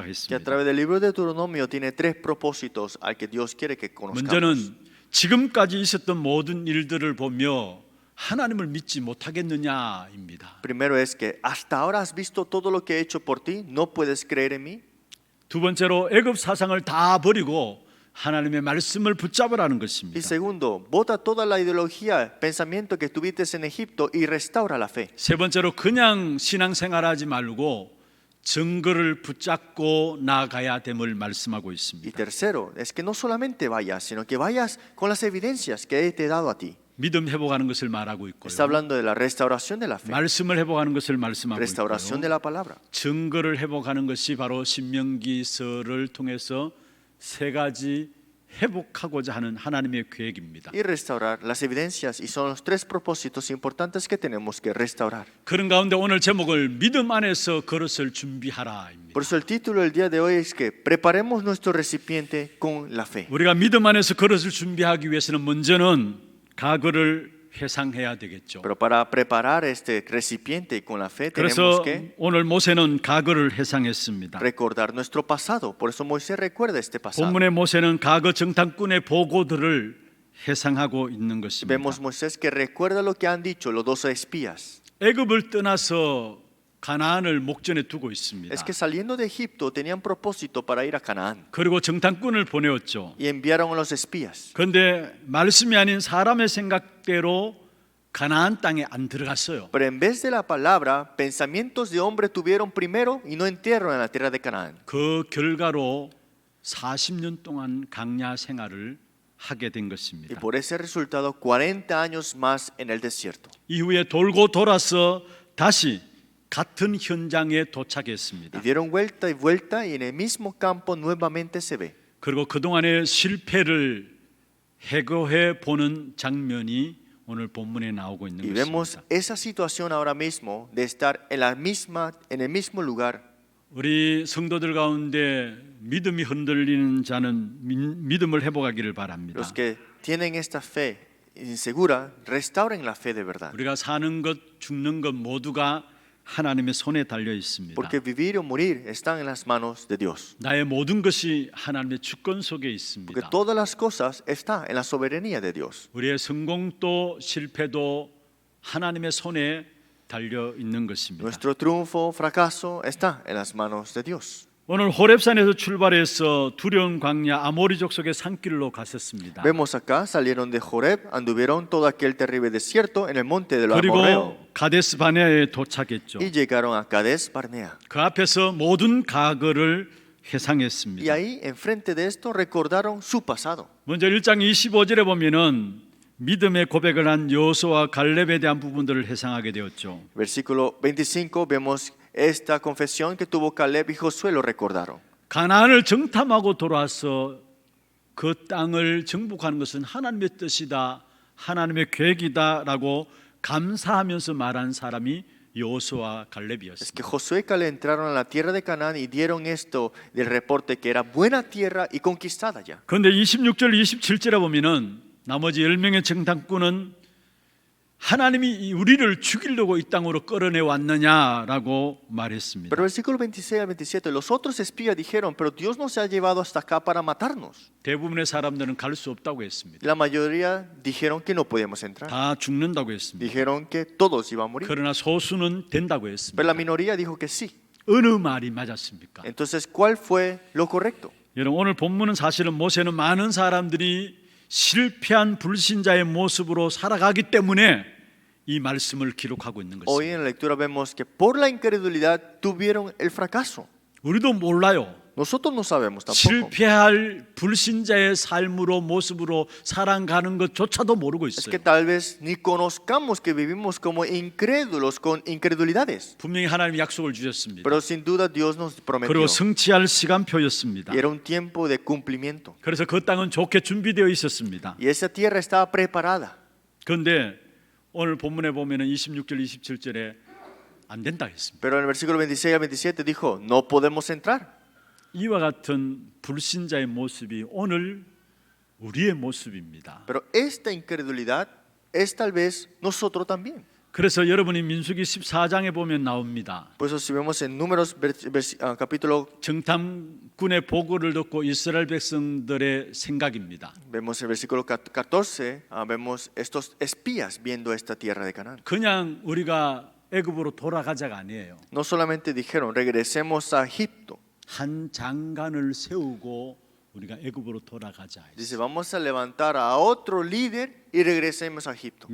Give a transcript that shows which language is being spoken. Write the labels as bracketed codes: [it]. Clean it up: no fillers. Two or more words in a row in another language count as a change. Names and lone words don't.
[es] que a [ko] 했습니다. [es] través del libro de Deuteronomio tiene tres propósitos al que Dios quiere que conozcamos. [ko] 먼저는 지금까지 있었던 모든 일들을 보며 하나님을 믿지 못하겠느냐입니다. [es] Primero es que hasta ahora has visto todo lo que he hecho por ti, ¿no puedes creer en mí? [ko] 두 번째로 애굽 사상을 다 버리고 하나님의 말씀을 붙잡으라는 [es] Y [ko] 것입니다. [es] segundo, bota toda la ideología, pensamiento que tuviste en Egipto y restaura la fe. [ko] 세 번째로 그냥 신앙생활하지 말고 증거를 붙잡고 나아가야 됨을 말씀하고 [es] Y [ko] 있습니다. [es] tercero, es que no solamente vayas, sino que vayas con las evidencias que te he dado a ti. [ko] 믿음 회복하는 것을 말하고 있고요. [es] Está hablando de la restauración de la fe, [ko] 말씀을 회복하는 것을 말씀하고 [es] restauración de [ko] 있고요. [es] la palabra. [ko] 증거를 회복하는 것이 바로 신명기서를 통해서 세 가지 회복하고자 하는 하나님의 계획입니다. [es] Y restaurar las evidencias, y son los tres propósitos importantes que tenemos que restaurar. [ko] 그런 가운데 오늘 제목을 믿음 안에서 그릇을 준비하라입니다. [es] Por eso el título del día de hoy es que preparemos nuestro recipiente con la fe. [ko] 우리가 믿음 안에서 그릇을 준비하기 위해서는 먼저는 가거를 회상해야 되겠죠. [es] Pero para preparar este recipiente con la fe [ko] 그래서 [es] tenemos que [ko] 오늘 모세는 가거를 회상했습니다. [es] recordar nuestro pasado. Por eso Moisés recuerda este pasado. [ko] 본문의 모세는 가거 정탐꾼의 보고들을 회상하고 있는 것입니다. [es] Vemos Moisés que recuerda lo que han dicho los 12 espías. [ko] 애굽을 떠나서 가나안을 목전에 두고 있습니다. [es] Es que saliendo de Egipto tenían propósito para ir a Canaán [ko] 그리고 정탐꾼을 보내었죠. [es] y enviaron a los espías. [ko] 그런데 말씀이 아닌 사람의 생각대로 가나안 땅에 안 들어갔어요. [es] Pero en vez de la palabra, pensamientos de hombre tuvieron primero y no entraron en la tierra de Canaán. [ko] 그 결과로 40년 동안 강야 생활을 하게 된 [es] Y [ko] 것입니다. [es] por ese resultado 40 años más en el desierto. [ko] 이후에 돌고 돌아서 다시 같은 현장에 [es] Y [ko] 도착했습니다. [es] dieron vuelta y vuelta y en el mismo campo nuevamente se ve. [ko] 그리고 그동안의 실패를 해고해 보는 장면이 오늘 본문에 나오고 있는 [es] Y vemos [ko] 것입니다. [es] esa situación ahora mismo de estar en el mismo lugar. [ko] 우리 성도들 가운데 믿음이 흔들리는 자는 믿음을 회복하기를 바랍니다. [es] Los que tienen esta fe insegura, restauren la fe de verdad. [ko] 우리가 사는 것, 죽는 것 모두가 하나님의 손에 달려 있습니다. [es] Porque vivir o morir están en las manos de Dios. [ko] 나의 모든 것이 하나님의 주권 속에 [es] Porque [ko] 있습니다. [es] todas las cosas están en la soberanía de Dios. [ko] 우리의 성공도 실패도 하나님의 손에 달려 있는 것입니다. [es] Nuestro triunfo, fracaso está en las manos de Dios. [ko] 오늘 호렙산에서 출발해서 두려운 광야 아모리족 속의 산길로 갔었습니다. [es] Vemos acá, salieron de Joreb, anduvieron todo aquel terrible desierto en el monte de los amorreos [ko] 그리고 가데스 바네아에 도착했죠. [es] y llegaron a Cades Barnea. [ko] 그 앞에서 모든 과거를 [es] Y [ko] 회상했습니다. [es] ahí, enfrente de esto, recordaron su pasado. [ko] 먼저 1장 25절에 보면은 믿음의 고백을 한 여호수아와 갈렙에 대한 부분들을 회상하게 되었죠. [es] Versículo 25, vemos esta confesión que tuvo Caleb y Josué, lo recordaron. [ko] 가나안을 정탐하고 돌아와서 그 땅을 정복하는 것은 하나님의 뜻이다, 하나님의 계획이다라고 감사하면서 말한 사람이 여호수아와 [es] Es que [ko] 갈렙이었습니다. [es] Josué y Caleb entraron a la tierra de Canaán y dieron esto del reporte que era buena tierra y conquistada ya. [ko] 그런데 26절, 27절에 보면은 나머지 10명의 정탐꾼은 하나님이 우리를 죽이려고 이 땅으로 끌어내 왔느냐라고 말했습니다. [es] Pero versículo 26 al 27, los otros espías dijeron, pero Dios nos ha llevado hasta acá para matarnos. [ko] 대부분의 사람들은 갈 수 없다고 했습니다. [es] La mayoría dijeron que no podíamos entrar. [ko] 다 죽는다고 했습니다. [es] Dijeron que todos iban a morir. [ko] 그러나 소수는 된다고 [es] Pero [ko] 했습니다. [es] la minoría dijo que sí. [ko] 어느 말이 맞았습니까? [es] Entonces, ¿cuál fue lo correcto? [ko] 여러분, 오늘 본문은 사실은 모세는 많은 사람들이 실패한 불신자의 모습으로 살아가기 때문에 이 말씀을 기록하고 있는 [es] Hoy [ko] 것입니다. [es] en la lectura vemos que por la incredulidad tuvieron el fracaso. [ko] 우리도 몰라요. [es] Nosotros no sabemos tampoco. [ko] 실패할 불신자의 삶으로 모습으로 살아가는 것조차도 모르고 [es] Es [ko] 있어요. [es] que tal vez ni conozcamos que vivimos como incrédulos con incredulidades. [ko] 분명히 하나님이 약속을 주셨습니다. [es] Pero sin duda Dios nos prometió. [ko] 그리고 성취할 시간표였습니다. [es] Y era un tiempo de cumplimiento. [ko] 그래서 그 땅은 좋게 준비되어 있었습니다. [es] Y esa tierra estaba preparada. [ko] 그런데 오늘 본문에 보면은 26절, 27절에 안 된다 했습니다. [es] Pero en el versículo 26 al 27 dijo, no podemos entrar. [ko] 이와 같은 불신자의 모습이 오늘 우리의 모습입니다. [es] Pero esta incredulidad es tal vez nosotros también. [ko] 그래서 여러분이 민수기 14장에 보면 나옵니다. [es] Por eso si vemos en Números capítulo, [ko] 정탐꾼의 보고를 듣고 이스라엘 백성들의 생각입니다. [es] vemos el versículo 14, vemos estos espías viendo esta tierra de Canaán. [ko] 그냥 우리가 애굽으로 돌아가자가 아니에요. [es] No solamente dijeron, regresemos a Egipto. [ko] 한 장관을 세우고 우리가 애굽으로 돌아가자. [es] Dice, vamos a levantar a otro líder y regresemos a Egipto.